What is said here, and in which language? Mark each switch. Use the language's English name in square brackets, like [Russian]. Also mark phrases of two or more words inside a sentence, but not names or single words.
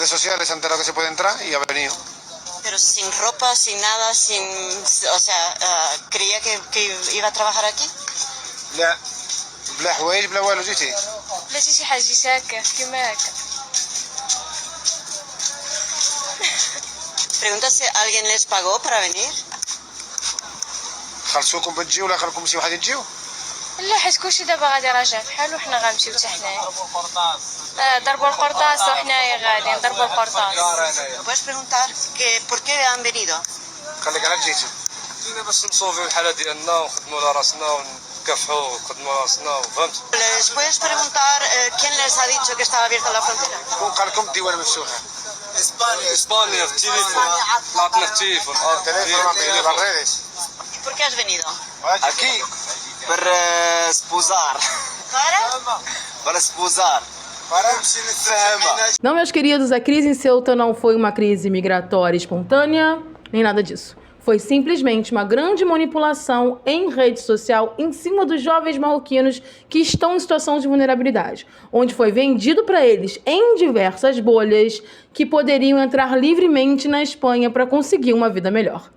[Spanish] redes sociales se enteró que se puede entrar y ha venido. Pero sin ropa, sin nada, sin... O sea, ¿creía que iba a trabajar aquí? [Arabic] لا بلا حوايج بلا والو جيتي. لا شي حاجة هكا كيما هكا. [Spanish] Pregunta si alguien les pagó para venir. [Arabic] خلصوكم بتجيو ولا خلكم شي واحد يجيو؟ لا حيت كلشي دابا غادي راجع بحال وحنا غنمشيو حتى حنايا. ضربوا القرطاس وحنايا غادي نضربوا القرطاس. [Spanish] Puedes preguntar que por qué han venido. [Arabic] خليك على جيتي. جينا باش نصوفيو الحالة ديالنا ونخدموا على راسنا ونكافحوا ونخدموا على راسنا وفهمت. [Spanish] ¿Les puedes preguntar quién les ha dicho que estaba abierta la frontera? [Arabic] شكون قال لكم الديوان مفتوحة؟ اسبانيا في التليفون طلعتنا في التليفون [Spanish] Teléfono, las redes. ¿Y por qué has venido? Aquí. para esposar. Para esposar. [Portuguese] Não, meus queridos, a crise em Ceuta não foi uma crise migratória espontânea, nem nada disso. Foi simplesmente uma grande manipulação em rede social em cima dos jovens marroquinos que estão em situação de vulnerabilidade, onde foi vendido para eles em diversas bolhas que poderiam entrar livremente na Espanha para conseguir uma vida melhor.